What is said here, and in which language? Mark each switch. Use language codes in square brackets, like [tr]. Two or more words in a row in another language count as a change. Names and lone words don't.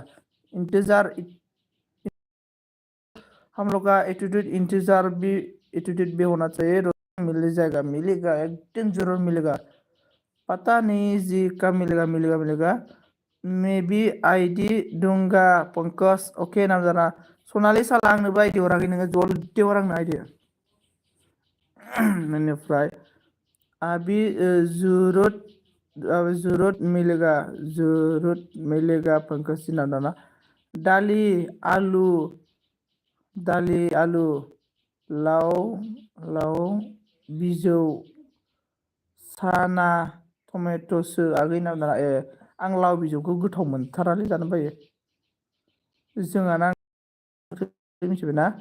[hi] इंतजार हम लोग का एटीट्यूड इंतजार भी एटीट्यूड भी होना चाहिए। मिल जाएगा, मिलेगा, एक दिन जरूर मिलेगा। पता नहीं जी कब मिलेगा, मिलेगा मिलेगा। मैं भी आईडी दूंगा पंकज। ओके नाम जाना। [brx] सनालि साला आंनोबो आईडी हराखै नोङो, जल्दि हर आंनो आईडी। [hi] बेनिफ्राय अभी जरूरत जरूरत मिलेगा, जरूरत मिलेगा पंकज जी नाम जाना। [brx] दालि आलु दालि आलु लाव लाव बिजौ साना टमेट'सो आगै नाम जाना। आं लाव बिजौखौ गोथाव मोनथारालै, जानो बायो। जोंहाना मिथिबायना।